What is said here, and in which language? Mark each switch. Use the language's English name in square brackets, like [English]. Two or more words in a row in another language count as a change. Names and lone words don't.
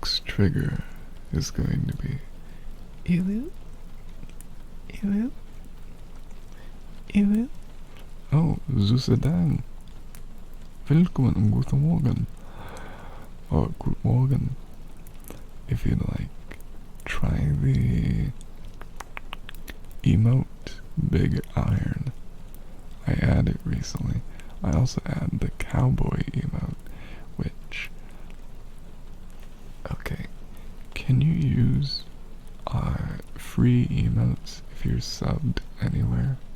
[English] trigger is going to be UwU. UwU. UwU. Oh, Zusadang. [German] Willkommen und guten Morgen. [English] Or good morgen. If you'd like, try the emote Big Iron. I added recently. I also add the cowboy emote, which, okay, can you use free emotes if you're subbed anywhere?